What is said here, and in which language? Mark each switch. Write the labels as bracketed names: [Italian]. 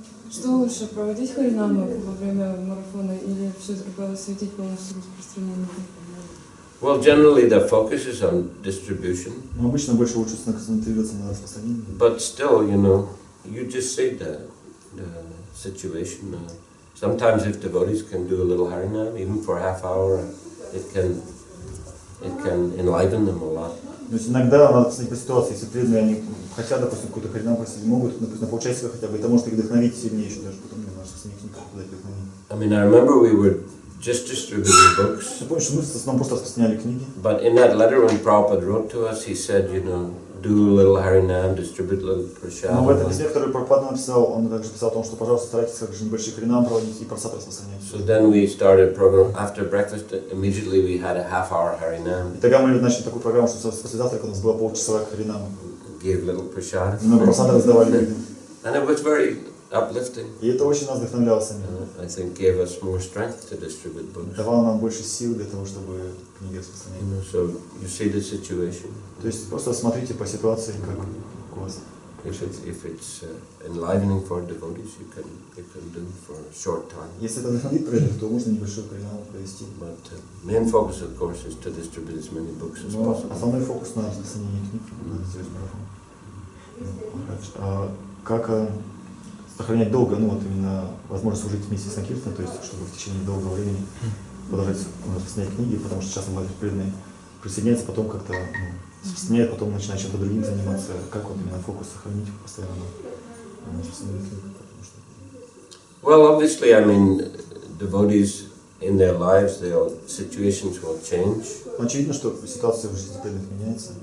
[Russian] Что лучше, проводить харинаму во время марафона или все-таки посвятить полностью распространению? [English] Well, generally the focus is on distribution. [Russian] Но обычно больше лучше концентрироваться на распространении. [English] But still, you just see the situation. Sometimes if devotees can do a little harinam, even for a half hour, it can enliven them a lot. [Russian] То есть иногда надо посмотреть по ситуации, если преданные они хотят, допустим, какой-то харинам просить, могут, допустим, на полчасика хотя бы, это может их вдохновить сильнее еще даже потом немножко с них дать вдохновение. [English] I mean, I remember we were just distributing books. [Russian] Я помню, что мы в основном просто распространяли книги. [English] But in that letter when Prabhupada wrote to us, he said, do a little harinam, distribute a little prasad. [Russian] Но в этом письме, которое Прабхупада написал, он также писал о том, что, пожалуйста, старайтесь как же небольшие харинам проводить и прасад распространять. [English] So then we started a program after breakfast. Immediately we had a half-hour harinam. [Russian] И тогда мы начали такую программу, что после завтрака у нас было полчасовая харинама. [English] Gave little prasad. [Russian] Много прасада раздавали людям. [English] And it was very uplifting. [Russian] И это очень нас вдохновляло сами. [English] I think gave us more strength to distribute books. [Russian] Давало нам больше сил для того, чтобы книги распространять. [English] So you see the situation. [Russian] То есть просто смотрите по ситуации, как у вас. [English] If it's enlivening for devotees, you can do for a short time. [Russian] Если это вдохновит преданных, то можно небольшой харинам провести. [English] But main focus, of course, is to distribute as many books as possible. [Russian] Основной фокус на распространении книг, на сделать марафон. Как сохранять долго, именно возможность служить вместе с санкиртаном, то есть чтобы в течение долгого времени продолжать распространять книги, потому что часто многие преданные присоединяются, потом как-то распространяют, потом начинают чем-то другим заниматься. Как именно фокус сохранить постоянно на распространении книг? [English] Well, obviously, I mean, devotees in their lives, their situations will change. [Russian] Очевидно, что ситуация в жизни преданных меняется.